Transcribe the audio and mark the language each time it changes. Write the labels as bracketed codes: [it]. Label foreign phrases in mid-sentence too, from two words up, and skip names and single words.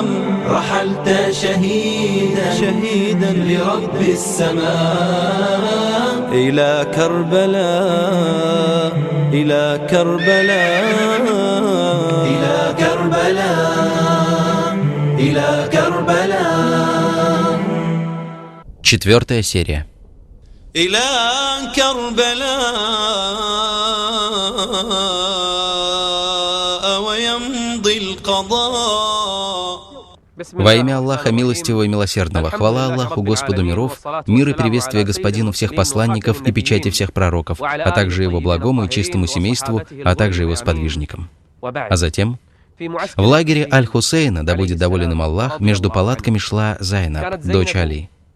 [ar] رحلت شهيدا لرب السماء. إلى كربلاء إلى كربلاء إلى كربلاء إلى كربلاء. [ru] 4-я серия. [ar] إلى كربلاء ويمضي القضاء. [ru] Во имя Аллаха Милостивого и Милосердного, хвала Аллаху, Господу миров, мир и приветствие Господину всех посланников и печати всех пророков, а также его благому и чистому семейству, а также его сподвижникам. А затем, в лагере Аль-Хусейна, да будет доволен им Аллах, между палатками шла Зайнаб, дочь Али.